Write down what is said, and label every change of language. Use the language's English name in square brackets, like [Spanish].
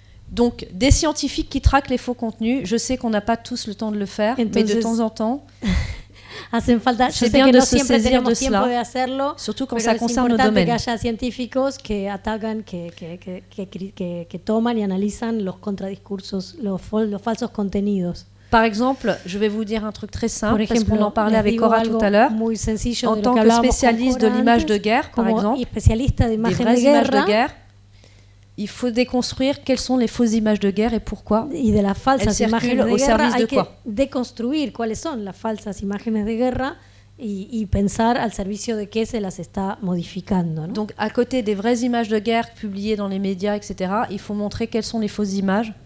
[French] Donc, des scientifiques qui traquent les faux contenus, je sais qu'on n'a pas tous le temps de le faire, mais de temps en temps, c'est bien de se saisir de cela, surtout quand ça concerne nos domaines. [Spanish] Que haya científicos que atacan, que toman y analizan los contradiscursos, los falsos contenidos. [French] Par exemple, je vais vous dire un truc très simple, parce qu'on en parlait avec Cora tout à l'heure. En tant que spécialiste de l'image de guerre, par exemple, des vraies images de guerre, il faut déconstruire quelles sont les fausses images de guerre et pourquoi elles circulent au service de quoi. [Spanish] Déconstruire cuáles son las falsas imágenes de guerra y pensar al servicio de qué se las está modificando, ¿no? [French] Donc, à côté des vraies images de guerre publiées dans les médias, etc., il faut montrer quelles sont les fausses images.